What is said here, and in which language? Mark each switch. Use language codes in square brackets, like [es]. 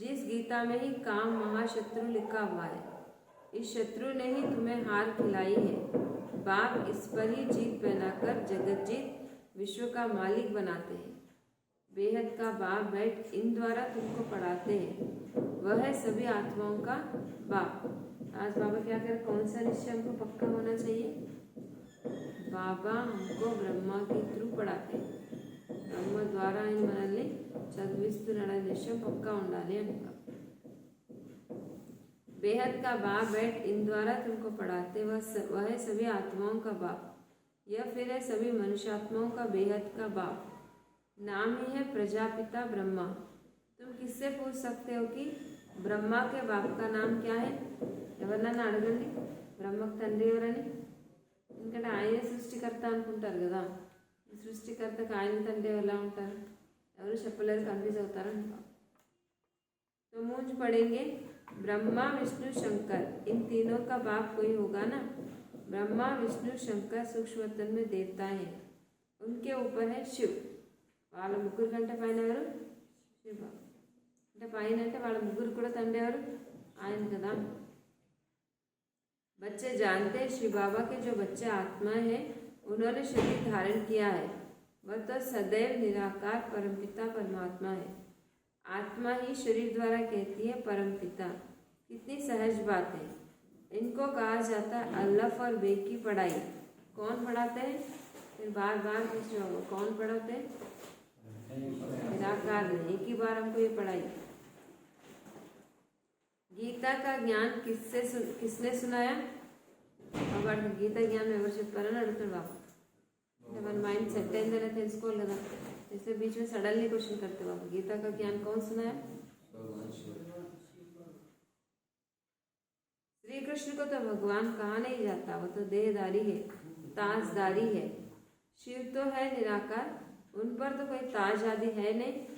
[hi] जिस गीता में ही काम महाशत्रु लिखा हुआ है, इस शत्रु ने ही तुम्हें हार खिलाई है। बाप इस पर ही जीत पहनाकर जगत जीत विश्व का मालिक बनाते हैं। बेहद का बाप बैठ इन द्वारा तुमको पढ़ाते हैं, वह है सभी आत्माओं का बाप। आज बाबा क्या कह रहे? कौन सा निश्चय हमको पक्का होना चाहिए? बाबा हमको ब्रह्मा के थ्रू पढ़ाते हैं, [te] ब्रह्म ద్వారా ఆయన మనల్ని చదివిస్తున్నాడు నిశ్చయం పక్కా ఉండాలి అంటారు। [hi] बेहद का बाप बैठ इन द्वारा तुमको पढ़ाते, वह है सभी आत्माओं का बाप। यह फिर है सभी मनुष्यात्माओं का बेहद का बाप। नाम ही है प्रजापिता ब्रह्मा। तुम किससे पूछ सकते हो कि ब्रह्मा के बाप का नाम क्या है? [te] ఎవరినన్నా అడగండి బ్రహ్మకు తండ్రి ఎవరని। ఎందుకంటే ఆయనే సృష్టికర్త అనుకుంటారు కదా, సృష్టికర్తకు ఆయన తండ్రి ఎలా ఉంటారు? ఎవరు చెప్పలేరు, కన్ఫ్యూజ్ అవుతారంట। [hi] तो मूंज पढ़ेंगे ब्रह्मा विष्णु शंकर, इन तीनों का बाप कोई होगा ना। ब्रह्मा विष्णु शंकर सूक्ष्मतन में देवता है, उनके ऊपर है शिव। [te] వాళ్ళ ముగ్గురు కంటే పైన ఎవరు? శివ। అంటే పైన అంటే వాళ్ళ ముగ్గురు కూడా తండ్రి ఎవరు? ఆయన కదా। [hi] बच्चे जानते हैं शिव बाबा के जो बच्चे आत्मा है उन्होंने शरीर धारण किया है, वह तो सदैव निराकार परमपिता परमात्मा है। आत्मा ही शरीर द्वारा कहती है परमपिता। कितनी सहज बात है। इनको कहा जाता है अल्लाफ और बे की पढ़ाई। कौन पढ़ाते हैं? फिर बार बार कौन पढ़ाते हैं? निराकार ने, एक ही बार हमको ये पढ़ाई। गीता का ज्ञान किसने सुनाया? [te] बाबा गीता ज्ञान ఎవరు చెప్పారని అడుగుతాడు బాబా। అంటే మన మైండ్ సెట్ అయిందని తెలుసుకోవాలి కదా, [hi] इसलिए बीच में सडनली क्वेश्चन करते बाबा, गीता का ज्ञान कौन सुनाया? श्री कृष्ण को तो भगवान कहा नहीं जाता, वो तो देहदारी है, ताजदारी है। शिव तो है निराकार, उन पर तो कोई ताज आदि है नहीं।